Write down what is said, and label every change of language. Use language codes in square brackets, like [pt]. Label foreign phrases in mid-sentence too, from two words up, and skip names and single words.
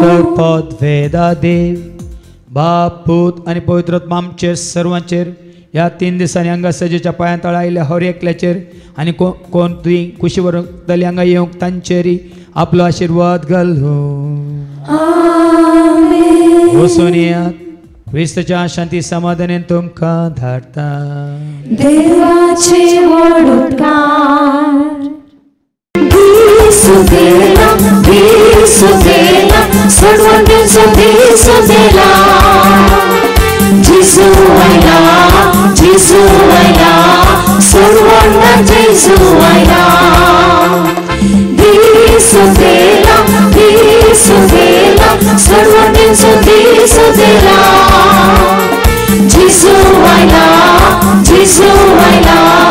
[kok] सर्पद वेदा देव बाप पूत आनी पवित्र आत्मा आमचेर सर्वांचेर ह्या 3 दिसांनी हांगा सजेच्या पांया तळा आयिल्ल्या हर एकल्याचेर आनी कोण तुवें कुशी व्हरतली हांगा येवंक तांचेरी आपलो आशिर्वाद घालूं. वचून येयात. क्रिस्ताच्या शांती समाधानान तुमकां धाडटा. देवाचे व्हड उपकार. दिसू देला, दिसू देला, सर्वांचो दिसू देला. जिसू आयला, जिसू आयला, सर्वांना जिसू आयला. दिसू देला, दिसू देला, सर्वांचो दिसू देला. जिसू आयला, जिसू आयला.